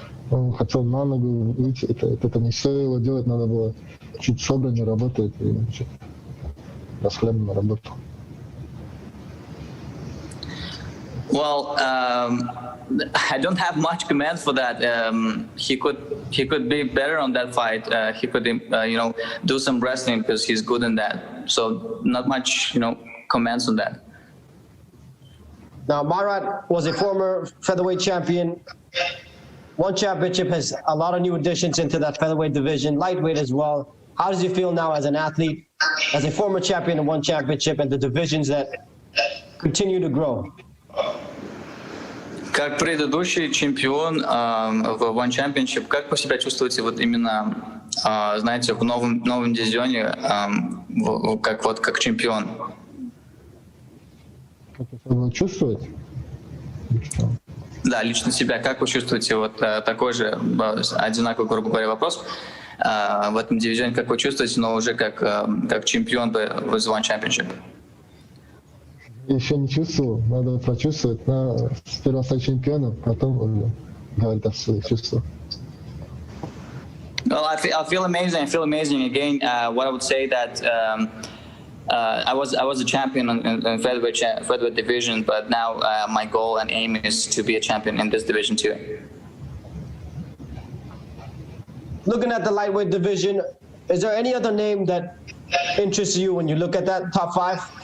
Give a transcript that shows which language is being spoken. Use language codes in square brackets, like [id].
[ru] Он хотел на ногу выйти. Это не стоило делать, надо было чуть собраннее работать и расхлябанно работал. [en] Well, I don't have much comments for that. He could be better on that fight. He could, do some wrestling because he's good in that. So not much, comments on that. Now, Marat was a former featherweight champion. One championship, has a lot of new additions into that featherweight division, lightweight as well. How does he feel now as an athlete, as a former champion in one championship, and the divisions that continue to grow? [ru] Как предыдущий чемпион в One Championship, как вы себя чувствуете вот именно, знаете, в новом дивизионе, как чемпион? Как я себя чувствовать? Да, лично себя. Как вы чувствуете вот такой же, одинаковый, грубо говоря, вопрос в этом дивизионе, как вы чувствуете, но уже как чемпион в One Championship? Еще не чувствовал, надо прочувствовать. Надо сперва стать чемпионом, потом уже говорить о своих чувствах. [en] Well, I feel amazing. I feel amazing. Again, what I would say that I was a champion in featherweight division, but now my goal and aim is to be a champion in this division too. Looking at the lightweight division, is there any other name that interests you when you look at that top five?